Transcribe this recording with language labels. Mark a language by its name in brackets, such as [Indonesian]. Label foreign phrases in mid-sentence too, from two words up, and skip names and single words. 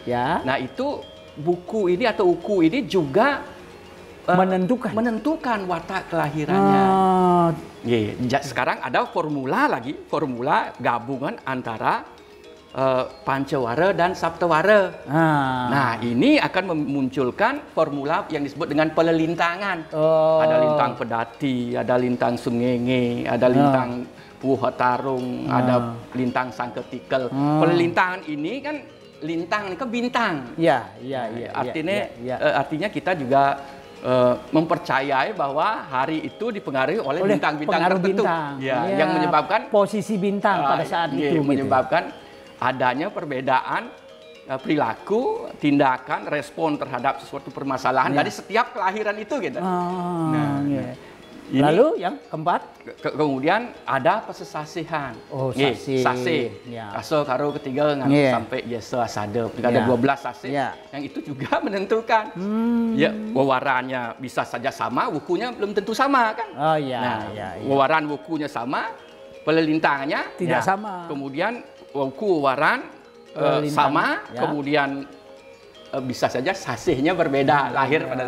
[Indonesian] Nah, itu buku ini atau uku ini juga menentukan watak kelahirannya. Sekarang ada formula gabungan antara Pancawara dan Saptawara. Nah, ini akan memunculkan formula yang disebut dengan pelelintangan. Ada lintang Pedati, ada lintang Sungenge, ada lintang Puhatarung, ada lintang Sangketikel. Pelelintangan ini kan lintang ini kan bintang. Artinya kita juga mempercayai bahwa hari itu dipengaruhi oleh bintang-bintang tertentu. Yang menyebabkan posisi bintang pada saat itu menyebabkan adanya perbedaan perilaku, tindakan, respon terhadap sesuatu permasalahan dari setiap kelahiran itu gitu. Lalu yang keempat, kemudian ada pesesasihan. Sasih. Kaso karo ketiga sampai biasa asada. Ada 12 sasih. Yang itu juga menentukan. Wewarannya bisa saja sama, wukunya belum tentu sama kan. Wewaran wukunya sama, pelelintangannya tidak sama. Kemudian wuku wewaran sama, kemudian bisa saja sasihnya berbeda lahir pada.